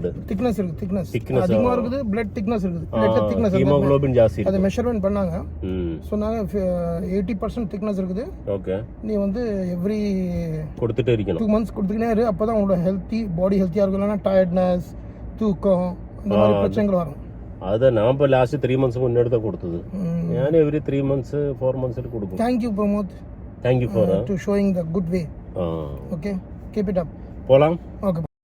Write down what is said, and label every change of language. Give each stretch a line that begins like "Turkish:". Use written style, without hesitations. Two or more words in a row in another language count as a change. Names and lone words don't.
Tamil: திக்னஸ் இருக்கு. திக்னஸ் அதிகமா இருக்குது.
English: blood thickness
Tamil: இருக்குது.
English: blood thickness
Tamil: ஹீமோகுளோபின் ஜாஸ்தி இருக்கு. அத மெஷர்மென்ட் பண்ணாங்க. சொன்னாங்க 80% திக்னஸ் இருக்குது. ஓகே நீ வந்து எவ்ரி கொடுத்துட்டே இருக்கணும். 2 months கொடுத்துக்கினே இரு. அப்பதான் உங்களோட பாடி ஹெல்த்தியா இருக்கும். இல்லனா டயர்ட்னஸ், தூக்கம் இந்த மாதிரி பிரச்சனைகள் வரும்.
Malayalam: അതെ ഞാൻ ഇപ്പോൾ
English: last 3 months
Malayalam: മുന്നെടുത്ത കൊടുത്തത്. ഞാൻ
English: every 3 months 4 months
Malayalam: കൊടുക്കും.
English: thank you Pramod. thank you for to showing the good way. okay keep it up.
Tamil: പോലാം. ഓക്കെ.